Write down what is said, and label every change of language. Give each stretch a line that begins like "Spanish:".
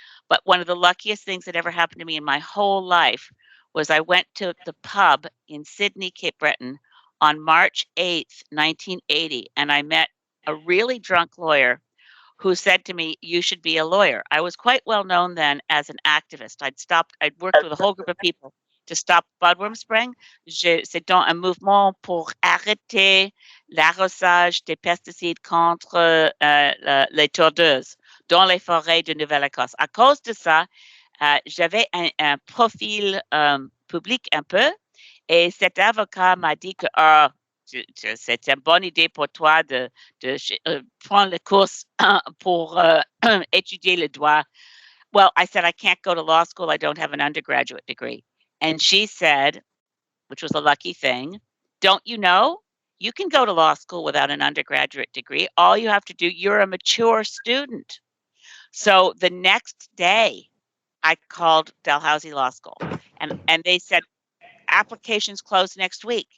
English: But one of the luckiest things that ever happened to me in my whole life was I went to the pub in Sydney, Cape Breton on March 8th, 1980, and I met a really drunk lawyer who said to me, you should be a lawyer. I was quite well known then as an activist. I'd worked with a whole group of people to stop budworm spraying.
French: C'est dans un mouvement pour arrêter l'arrosage des pesticides contre les tordeuses dans les forêts de Nouvelle-Écosse. À cause de ça, j'avais un profil public un peu, et cet avocat m'a dit que c'est une bonne idée pour toi de prendre le course pour étudier le droit.
English: Well, I said, I can't go to law school. I don't have an undergraduate degree. And she said, which was a lucky thing, don't you know? You can go to law school without an undergraduate degree. All you have to do, you're a mature student. So the next day, I called Dalhousie Law School, and they said, applications close next week.